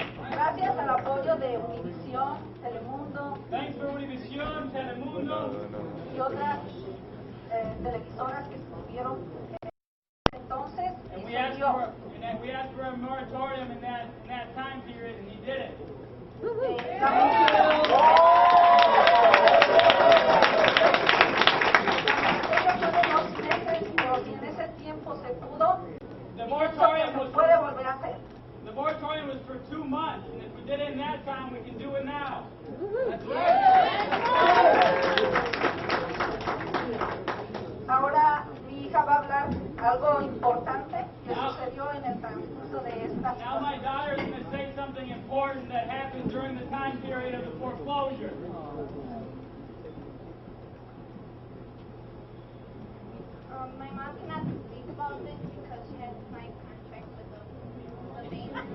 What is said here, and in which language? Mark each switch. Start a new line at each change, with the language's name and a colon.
Spanish: Gracias al apoyo de Univisión, Telemundo.
English: Thanks for Univisión, Telemundo.
Spanish: Y otras televisoras que estuvieron entonces.
English: And we asked for a moratorium in that time period, and he did it. The moratorium was for 2 months, and if we did it in that time, we can do it now.
Spanish: Ahora mi hija va a hablar algo importante que sucedió en el transcurso de esta.
English: Now my daughter is going to say something important that happened during the time period of the foreclosure. My mom cannot speak about this because she has signed contract with the bank.